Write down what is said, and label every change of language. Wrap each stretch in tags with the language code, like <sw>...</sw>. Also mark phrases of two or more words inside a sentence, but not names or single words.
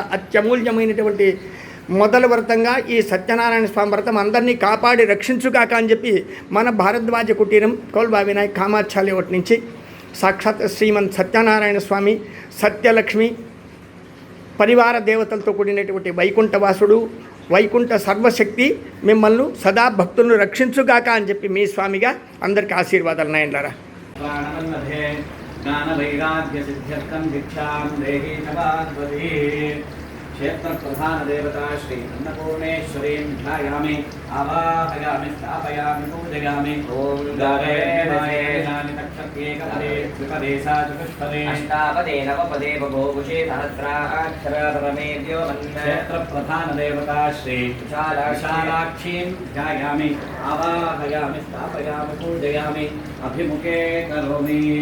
<te>అత్యమూల్యమైనటువంటి మొదలు వ్రతంగా ఈ సత్యనారాయణ స్వామి వ్రతం అందరినీ కాపాడి రక్షించుగాక అని చెప్పి మన భారద్వాజ కుటీరం కోల్బా వినాయక్ కామాఖ్యాలి ఒకటి నుంచి సాక్షాత్ శ్రీమన్ సత్యనారాయణ స్వామి సత్యలక్ష్మి పరివార దేవతలతో కూడినటువంటి వైకుంఠవాసుడు వైకుంఠ సర్వశక్తి మిమ్మల్ని సదా భక్తులను రక్షించుగాక అని చెప్పి మీ స్వామిగా అందరికీ ఆశీర్వాదాలు నాయనలారా.</te> <sa>क्षेत्र प्रधान देवता श्री अन्नपूर्णेश्वरीं ध्यायामि आवाहयामि स्थापयामि पूजयामि. ओम गावेनानि तक्षत्येकपदे द्विपदे सा चतुष्पदे अष्टापदे नवपदे बभूषे सहस्राक्षरपरमेद्यो क्षेत्र प्रधान देवता श्री विशालाक्षीं ध्यायामि आवाहयामि स्थापयामि पूजयामि अभिमुखे करोमि.</sa>